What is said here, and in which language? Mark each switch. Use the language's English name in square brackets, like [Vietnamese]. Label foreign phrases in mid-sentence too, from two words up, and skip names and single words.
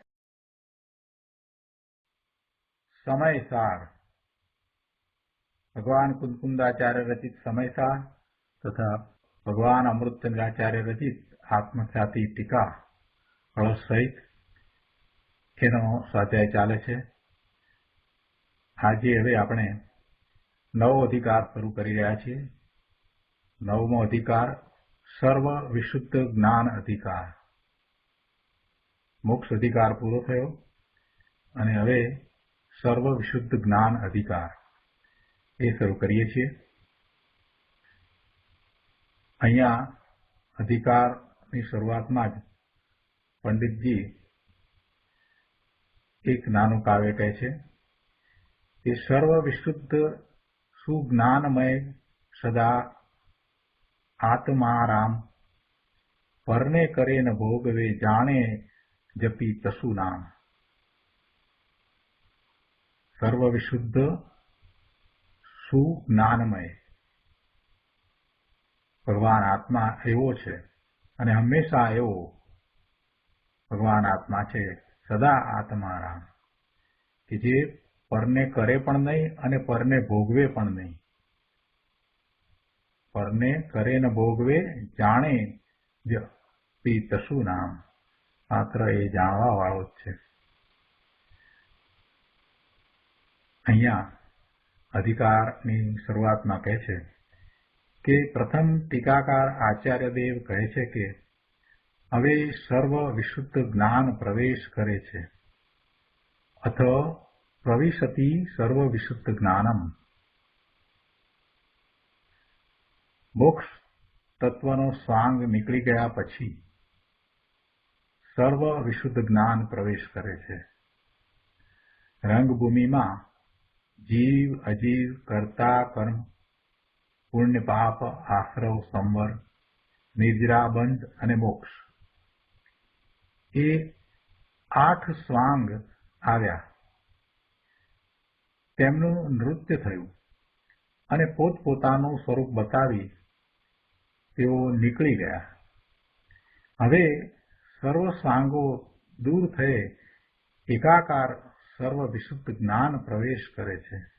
[Gujarati] સમયસાર ભગવાન કુંકુંદાચાર્ય રચિત સમયસાર તથા ભગવાન અમૃતચંદ્રાચાર્ય રચિત આત્મખ્યાતિ ટીકા કલશ સહિત એનો સ્વાધ્યાય ચાલે છે। આજે હવે આપણે નવો અધિકાર શરૂ કરી રહ્યા છીએ। નવમો અધિકાર સર્વ વિશુદ્ધ જ્ઞાન અધિકાર। મોક્ષ અધિકાર પૂરો થયો અને હવે સર્વ વિશુદ્ધ જ્ઞાન અધિકાર એ શરૂ કરીએ છીએ। અહીંયા અધિકારની શરૂઆતમાં જ પંડિતજી એક નાનું કાવ્ય કહે છે કિ સર્વ વિશુદ્ધ સુજ્ઞાનમય સદા આત્મારામ પરને કરે ન ભોગવે જાને જપી તસુ નામ। સર્વ વિશુદ્ધ સુજ્ઞાનમય ભગવાન આત્મા એવો છે અને હમેશા એવો ભગવાન આત્મા છે સદા આત્મારામ કિ જે પરને કરે પણ નહીં અને પરને ભોગવે પણ નહીં। પરને કરે ન ભોગવે જાને જપી તસુ નામ માત્ર એ જાણવા વાળો છે। અહીંયા અધિકારની શરૂઆતમાં કહે છે કે પ્રથમ ટીકાકાર આચાર્યદેવ કહે છે કે હવે સર્વ વિશુદ્ધ જ્ઞાન પ્રવેશ કરે છે [Sanskrit] अथ प्रविशति सर्व विशुद्ध ज्ञानम। [Gujarati] મોક્ષ તત્વનો સ્વાંગ નિકલી ગયા પછી સર્વ વિશુદ્ધ જ્ઞાન પ્રવેશ કરે છે। રંગભૂમિ મેં જીવ અજીવ કર્તા કર્મ પુણ્ય પાપ આશ્રવ સંવર નિદ્રા બંધ અને મોક્ષ એ 8 સ્વાંગ આવ્યા। તેમનું નૃત્ય થયું અને પોતપોતાનું સ્વરૂપ બતાવી તેઓ નીકળી ગયા। હવે સર્વ સ્વાંગો દૂર થયે એકાકાર સર્વ વિશુદ્ધ જ્ઞાન પ્રવેશ કરે છે।